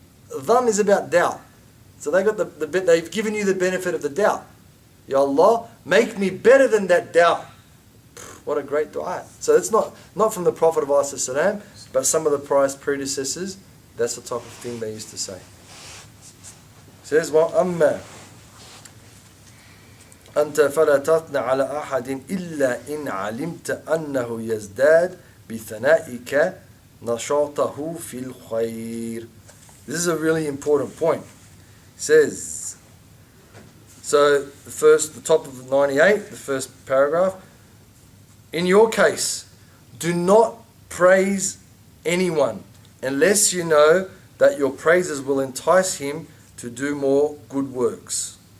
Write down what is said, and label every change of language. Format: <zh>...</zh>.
<en>Dhan is about doubt. So they've given you the benefit of the doubt. Ya Allah, make me better than that doubt. What a great dua. So it's not from the Prophet of ﷺ, but some of the pious predecessors, that's the type of thing they used to say. It says,</en> <ar>وَأَمَّا أنت فلا تثنى على أحد إلا إن علمت أنه يزداد بثنائك نشاطه في الخير.</ar> <en>This is a really important point. It says, so the top of 98, the first paragraph, in your case, do not praise anyone unless you know that your praises will entice him to do more good works.</en>